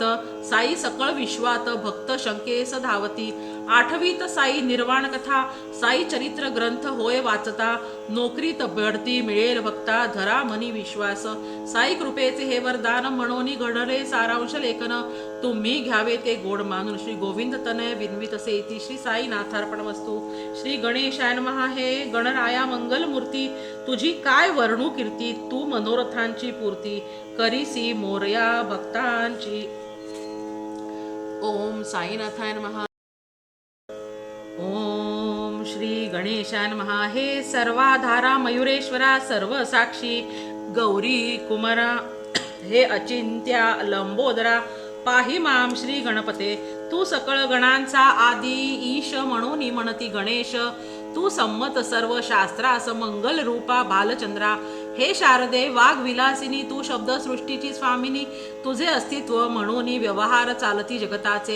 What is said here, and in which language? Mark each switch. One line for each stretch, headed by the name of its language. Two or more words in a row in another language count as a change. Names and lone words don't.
Marathi: साई सकळ विश्वात भक्त शंकेस धावती. आठवीत साई निर्वाण कथा. साई चरित्र ग्रंथ होय वाचता. नोकरीत बढती मिळेल भक्ता धरा मनी विश्वास. साई कृपेचे हे वरदान म्हणून घडले सारांश लेखन. तुम्ही घ्यावे ते गोड मानून. श्री गोविंद तनय विन्वित सेती.
Sanskrit: श्री साई नाथार्पणमस्तु. श्री गणेशाय नमः.
Marathi: हे गणराया मंगल मूर्ती तुझी काय वर्णू कीर्ती. तू मनोरथांची पूर्ती करीसी मोरया भक्तांची.
Sanskrit: ओम साईनाथाय नमः. ओम श्री गणेशाय नमः.
Marathi: हे सर्वाधारा मयुरेश्वरा सर्व साक्षी गौरी कुमारा. हे अचिंत्या लंबोदरा
Sanskrit: पाहि माम श्री गणपते.
Marathi: तू सकळ गणांचा आदी ईश म्हणून म्हणती गणेश. तू संमत सर्व शास्त्रास मंगल रूपा बालचंद्रा. हे शारदे वाघ विलासिनी तू शब्द सृष्टीची स्वामिनी. तुझे अस्तित्व म्हणून व्यवहार चालती जगताचे.